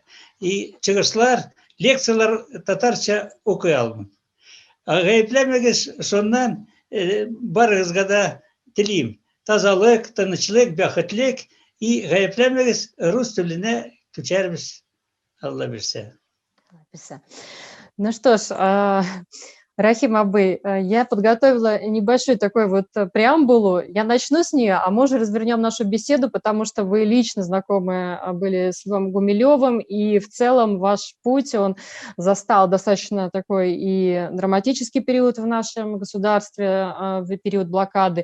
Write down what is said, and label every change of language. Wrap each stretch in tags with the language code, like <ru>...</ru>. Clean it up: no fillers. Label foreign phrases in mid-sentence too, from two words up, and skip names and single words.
<tt>И чыгышлар, лекциялар татарча укый алмыйм. Гаепләмәгез, шуннан барыгызга да телим. Тазалык, тынычлык, бәхетлек и гаепләмәгез, рус теленә күчәрбез, Алла бирсә.</tt> <ru>Ну что ж, Рахим Абый, я подготовила небольшую такую вот преамбулу. Я начну с нее, а может развернем нашу беседу, потому что вы лично знакомы были с Львом Гумилевым, и в целом ваш путь, он застал достаточно такой и драматический период в нашем государстве, в период блокады.</ru>